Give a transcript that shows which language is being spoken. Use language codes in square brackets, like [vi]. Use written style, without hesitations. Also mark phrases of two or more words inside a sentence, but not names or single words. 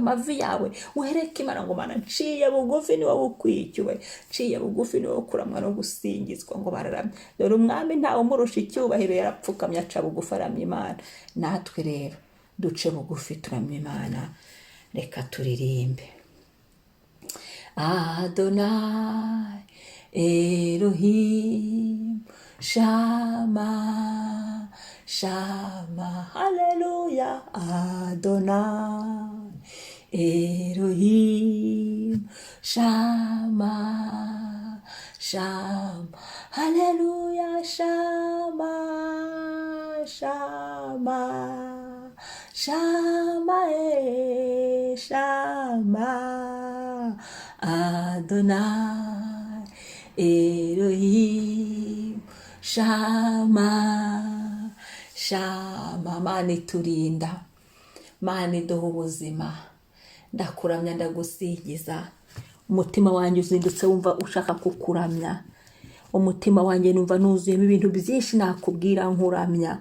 [rw] Amavi yawe uhereke Imana ngo Mana nciye bugufi, ni wowe ukwiye icyubahiro, nciye bugufi, ni wowe kuramwa no gusingizwa. Ngo bararamya, dore umwami ntawe umurusha icyubahiro, yarapfukamye aca bugufi aramya Imana. Natwe rero duce bugufi turamya Imana. Reka turirimbe. [he] אדוני אלוהים שמע, הללויה. אדוני אלוהים שמע, הללויה. שמע, אדוני אלוהים שמע. [rw] Mana iturinda, Mana iduha ubuzima. Ndakuramya, ndagusingiza. Umutima wanjye uzindutse wumva ushaka kukuramya. Umutima wanjye numva nuzuyemo ibintu byinshi nakubwira nkuramya.